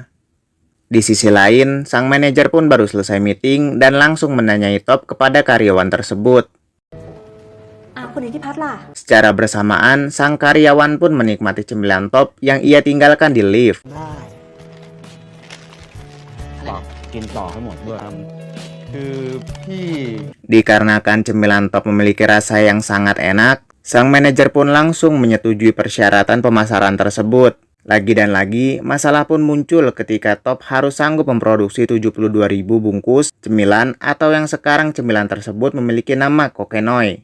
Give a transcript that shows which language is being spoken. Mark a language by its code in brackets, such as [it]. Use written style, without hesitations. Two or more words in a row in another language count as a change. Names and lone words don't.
[id] Di sisi lain, sang manajer pun baru selesai meeting dan langsung menanyai Top kepada karyawan tersebut. Secara bersamaan, sang karyawan pun menikmati cemilan Top yang ia tinggalkan di lift. [th] กินต่อให้หมดด้วยครับคือพี่ [id] Dikarenakan cemilan top memiliki rasa yang sangat enak, sang manajer pun langsung menyetujui persyaratan pemasaran tersebut. Lagi dan lagi, masalah pun muncul ketika Top harus sanggup memproduksi 72.000 bungkus cemilan atau yang sekarang cemilan tersebut memiliki nama Kokenoy.